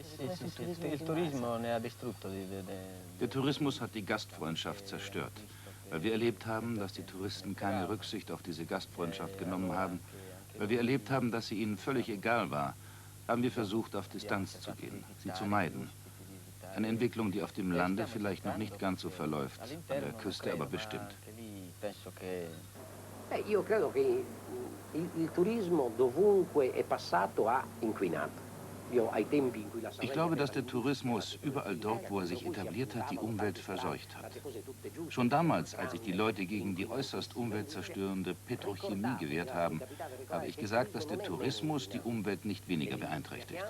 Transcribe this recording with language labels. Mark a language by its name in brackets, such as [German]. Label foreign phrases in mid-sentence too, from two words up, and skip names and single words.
[German] Der Tourismus hat die Gastfreundschaft zerstört, weil wir erlebt haben, dass die Touristen keine Rücksicht auf diese Gastfreundschaft genommen haben, weil wir erlebt haben, dass sie ihnen völlig egal war, haben wir versucht, auf Distanz zu gehen, sie zu meiden. Eine Entwicklung, die auf dem Lande vielleicht noch nicht ganz so verläuft, an der Küste aber bestimmt. [Italian] Io credo che il turismo dovunque è passato ha inquinato. [German] Ich glaube, dass der Tourismus überall dort, wo er sich etabliert hat, die Umwelt verseucht hat. Schon damals, als sich die Leute gegen die äußerst umweltzerstörende Petrochemie gewehrt haben, habe ich gesagt, dass der Tourismus die Umwelt nicht weniger beeinträchtigt.